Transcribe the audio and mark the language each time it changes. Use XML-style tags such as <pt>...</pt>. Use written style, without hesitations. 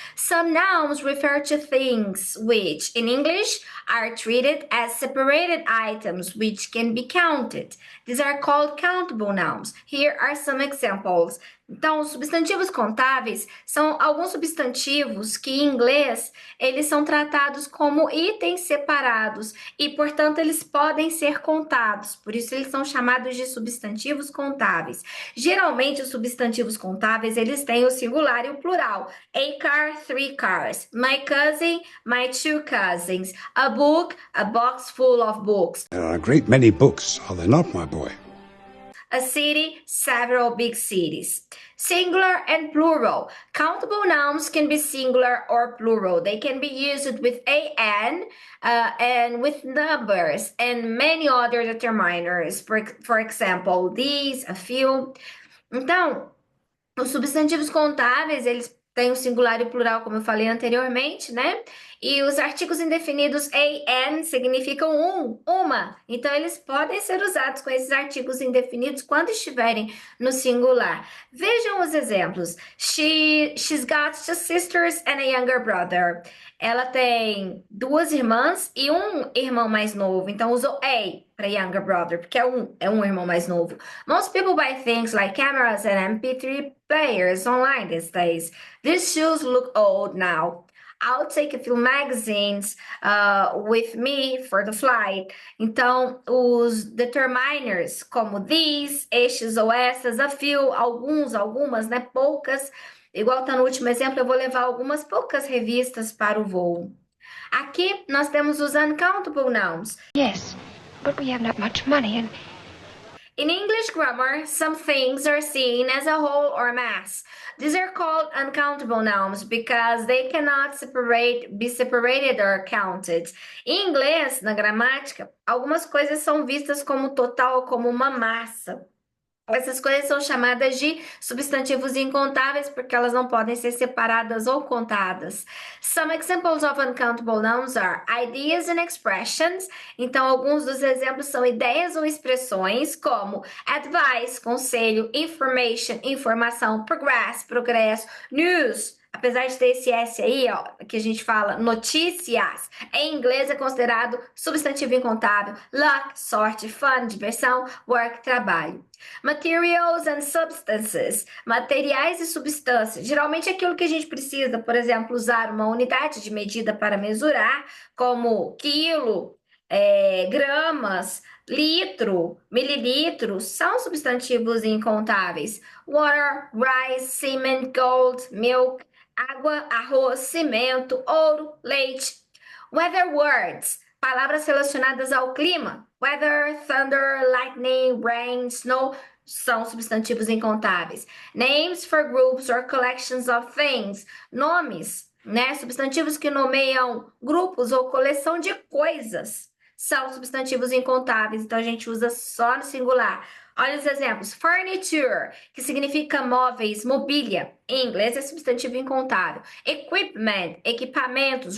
<en>Some nouns refer to things which, in English, are treated as separated items which can be counted. These are called countable nouns. Here are some examples.</en> <pt>Então, os substantivos contáveis são alguns substantivos que, em inglês, eles são tratados como itens separados e, portanto, eles podem ser contados. Por isso, eles são chamados de substantivos contáveis. Geralmente, os substantivos contáveis, eles têm o singular e o plural.</pt> <en>A car, three cars. My cousin, my two cousins. A book, a box full of books. There are a great many books, are there not, my boy? A city, several big cities. Singular and plural. Countable nouns can be singular or plural. They can be used with an and with numbers and many other determiners. For example, these, a few.</en> <pt>Então, os substantivos contáveis, eles têm o singular e o plural, como eu falei anteriormente, né? E os artigos indefinidos an significam uma. Então, eles podem ser usados com esses artigos indefinidos quando estiverem no singular. Vejam os exemplos.</pt> <en>She's got two sisters and a younger brother.</en> <pt>Ela tem duas irmãs e um irmão mais novo. Então, usou a para younger brother, porque é um irmão mais novo.</pt> <en>Most people buy things like cameras and MP3 players online these days. These shoes look old now. I'll take a few magazines with me for the flight.</en> <pt>Então, os determiners, como these, estes ou essas, a few, alguns, algumas, né? Poucas. Igual tá no último exemplo, eu vou levar algumas poucas revistas para o voo. Aqui, nós temos os uncountable nouns.</pt> <en>Yes, but we have not much money and... In English grammar, some things are seen as a whole or mass. These are called uncountable nouns because they cannot be separated or counted.</en> <pt>Em inglês, na gramática, algumas coisas são vistas como total ou como uma massa. Essas coisas são chamadas de substantivos incontáveis porque elas não podem ser separadas ou contadas.</pt> <en>Some examples of uncountable nouns are ideas and expressions.</en> <pt>Então, alguns dos exemplos são ideias ou expressões, como advice, conselho, information, informação, progresso, news. Apesar de ter esse S aí, ó, que a gente fala notícias, em inglês é considerado substantivo incontável. Luck, sorte, fun, diversão, work, trabalho.</pt> <en>Materials and substances, materiais e substâncias.</en> <pt>Geralmente aquilo que a gente precisa, por exemplo, usar uma unidade de medida para mesurar, como quilo, gramas, litro, mililitros, são substantivos incontáveis.</pt> <en>Water, rice, cement, gold, milk, água, arroz, cimento, ouro, leite.</en> <pt>Weather words, palavras relacionadas ao clima.</pt> <en>Weather, thunder, lightning, rain, snow, são substantivos incontáveis. Names for groups or collections of things, nomes, né?</en> <pt>Substantivos que nomeiam grupos ou coleção de coisas, são substantivos incontáveis, então a gente usa só no singular. Olha os exemplos. Furniture, que significa móveis, mobília. Em inglês é substantivo incontável. Equipment, equipamentos.</pt>